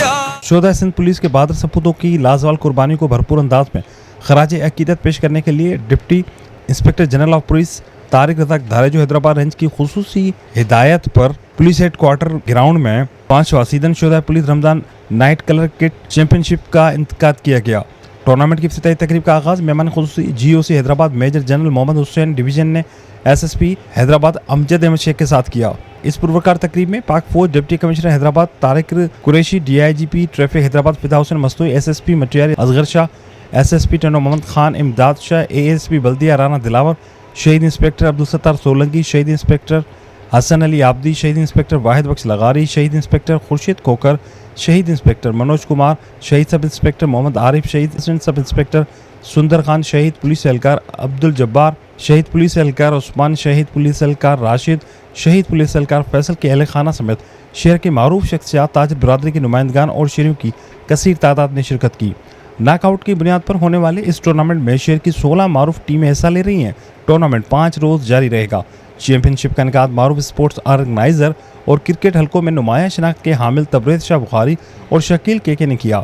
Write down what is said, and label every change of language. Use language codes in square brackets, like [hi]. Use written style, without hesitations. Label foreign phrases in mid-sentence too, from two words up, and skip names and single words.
[ur] شہدا سندھ پولیس کے بہادر سپوتوں کی لازوال قربانی کو بھرپور انداز میں خراجِ عقیدت پیش کرنے کے لیے [en] Deputy Inspector General of Police [ur] طارق رزاق دھاریجو حیدرآباد رینج کی خصوصی ہدایت پر [en] police headquarter ground [ur] میں 5واں سیزن شہدا پولیس رمضان نائٹ کلر کٹ چیمپئن شپ کا انعقاد کیا گیا. ٹورنامنٹ کی افتتاحی تقریب کا آغاز مہمانِ خصوصی GOC حیدرآباد [en] Major General [ur] محمد حسین ڈویژن نے SSP حیدرآباد امجد احمد شیخ کے ساتھ کیا. اس پروقار تقریب میں پاک فوج [en] Deputy Commissioner [ur] حیدرآباد طارق قریشی، DIGP ٹریفک حیدرآباد فدا حسین مستوئی، SSP مٹیاری اصغر شاہ، SSP ٹنو محمد خان امداد شاہ، ASP بلدیہ رانا دلاور، شہید انسپکٹر عبدالستار سولنکی، شہید انسپکٹر حسن علی عابدی، شہید انسپکٹر واحد بخش لغاری، شہید انسپکٹر خورشید کھوکھر، شہید انسپکٹر منوج کمار، شہید [en] sub inspector [ur] محمد عارف، شہید [en] sub inspector [ur] سندر خان، شہید پولیس اہلکار عبدالجبار، شہید پولیس اہلکار عثمان، شہید پولیس اہلکار راشد، شہید پولیس اہلکار فیصل کے اہلِ خانہ سمیت شہر کے معروف شخصیات تاجر برادری کے نمائندگان اور شہریوں کی کثیر تعداد نے شرکت کی. ناک آؤٹ کی بنیاد پر ہونے والے اس ٹورنامنٹ میں شہر کی 16 معروف ٹیمیں حصہ لے رہی ہیں. ٹورنامنٹ 5 روز جاری رہے گا۔ چیمپئن شپ کا انعقاد معروف [en] sports organizer [ur] اور کرکٹ حلقوں میں نمایاں شناخت کے حامل تبریز شاہ بخاری اور شکیل کے نے کیا.